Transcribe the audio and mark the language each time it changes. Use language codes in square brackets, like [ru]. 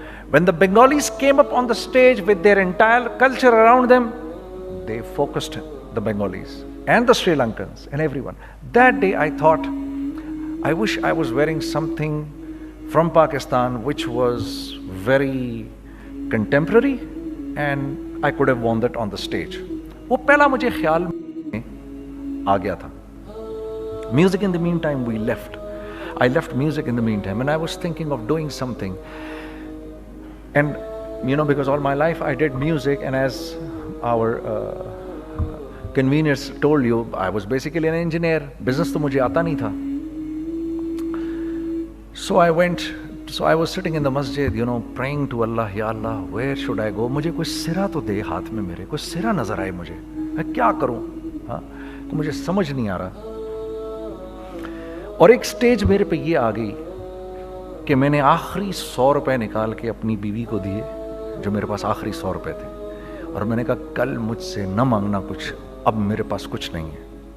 [en] When the Bengalis came up on the stage with their entire culture around them, they focused the Bengalis and the Sri Lankans and everyone. That day I thought, I wish I was wearing something from Pakistan which was very contemporary and I could have worn that on the stage. [ur] وہ پہلا مجھے خیال میں آ گیا تھا. [en] Music in the meantime we left. I left music in the meantime and I was thinking of doing something. And you know, because all my life I did music, and as our conveners told you, I was basically an engineer. [ur] Business تو مجھے آتا نہیں تھا. [en] So I was sitting in the masjid, you know, praying to Allah, Ya Allah, where should I go? [ur] مجھے کوئی سرا تو دے ہاتھ میں, میرے کوئی سرا نظر آئے مجھے, میں کیا کروں, ہاں تو مجھے سمجھ نہیں آ رہا. اور ایک سٹیج میرے پہ یہ آ گئی کہ میں نے آخری 100 روپے نکال کے اپنی بیوی کو دیے, جو میرے پاس آخری 100 روپے تھے, اور میں نے کہا کل مجھ سے نہ مانگنا کچھ, اب میرے پاس کچھ نہیں ہے.